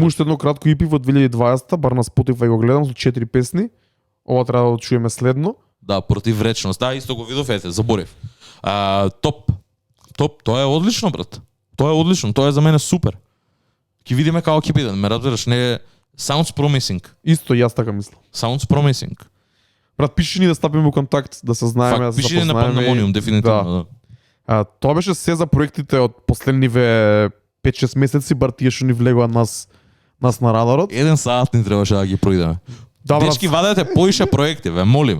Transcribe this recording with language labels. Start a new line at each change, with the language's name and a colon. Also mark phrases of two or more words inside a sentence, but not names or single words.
Macedonian: Има уште едно кратко EP во 2020, бар на Spotify го гледам со 4 песни. Ова треба да чуеме следно. Да, против речност. Да, исто го видов, ете, заборев. Топ, тоа е одлично, брат. Тоа е одлично, тоа е за мене супер. Ќе видиме како ќе биде, ме разбираш, не е
English: sounds promising.
Macedonian: Исто јас така мислам.
English: Sounds promising.
Macedonian: Брат, пиши ни да стапиме во контакт, да се знаеме, да се пиши ни на запознаеме. Pandemonium, дефинитивно. Да. Тоа беше се за проектите од последниве 5-6 месеци, бар тие што ни влегоа нас на радарот. 1 сат ни требаше да ги проидеме. Да, брат. Дечки, вадете поише проекти, ве молиме.